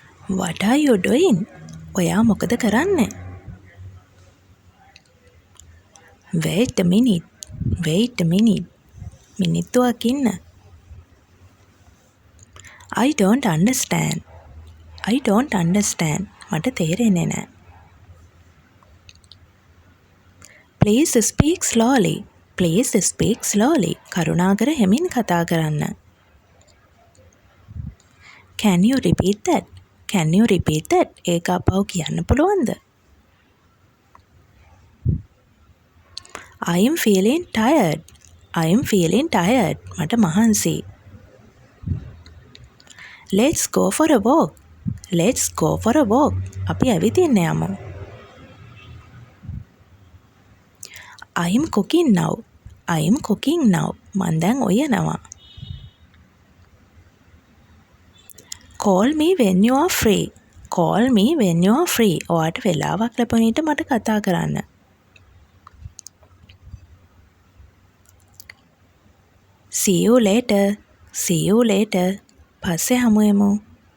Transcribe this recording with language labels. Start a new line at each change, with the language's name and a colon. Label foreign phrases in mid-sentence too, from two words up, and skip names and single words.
English: What are you doing?
Sinhala: ඔයා මොකද කරන්නේ?
English: Wait a minute. Wait a minute.
Sinhala: මිනිත්තුවක් ඉන්න.
English: I don't understand. I don't understand.
Sinhala: මට තේරෙන්නේ නැහැ.
English: Please speak slowly. Please speak slowly.
Sinhala: කරුණාකර හෙමින් කතා කරන්න.
English: Can you repeat that? Can you repeat that?
Sinhala: ඒක අපව කියන්න පුළුවන්ද?
English: I am feeling tired. I am feeling tired.
Sinhala: මට මහන්සි.
English: Let's go for a walk. Let's go for a walk.
Sinhala: අපි ඇවිදින්න යමු.
English: I am cooking now. I am cooking now.
Sinhala: මං දැන් උයනවා.
English: Call me when you are free. Call me when you are free.
Sinhala: ඔයාට වෙලාවක් ලැබුණ විට මට කතා කරන්න.
English: See you later. See you later.
Sinhala: පස්සේ හමු වෙමු.